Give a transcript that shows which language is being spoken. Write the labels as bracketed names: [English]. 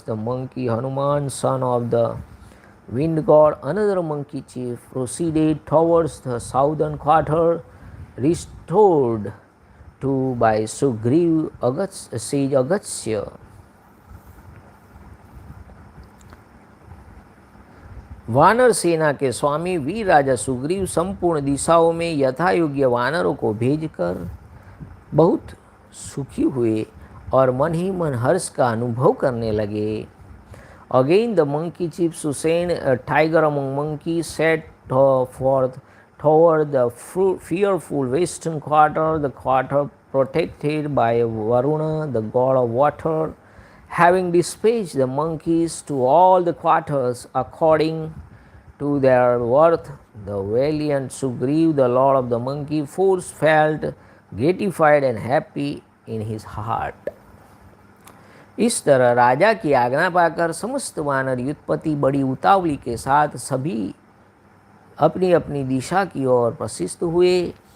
[English] The monkey Hanuman, son of the wind god, another monkey chief, proceeded towards the southern quarter, restored to by Sugriv sage Agastya. [Hindi] वानर सेना के स्वामी वीर राजा सुग्रीव संपूर्ण दिशाओं में यथायोग्य वानरों को भेजकर बहुत सुखी हुए और मन ही मन हर्ष का अनुभव करने लगे. [English] Again the monkey chief Susain, a tiger among monkeys, set forth toward the fearful western quarter, the quarter protected by Varuna, the god of water. Having dispatched the monkeys to all the quarters according to their worth, the valiant Sugriv, the lord of the monkey force, felt gratified and happy in his heart. [Hindi] इस तरह राजा की आज्ञा पाकर समस्त वानर युद्धपति बड़ी उतावली के साथ सभी अपनी अपनी दिशा की ओर प्रशिष्ट हुए.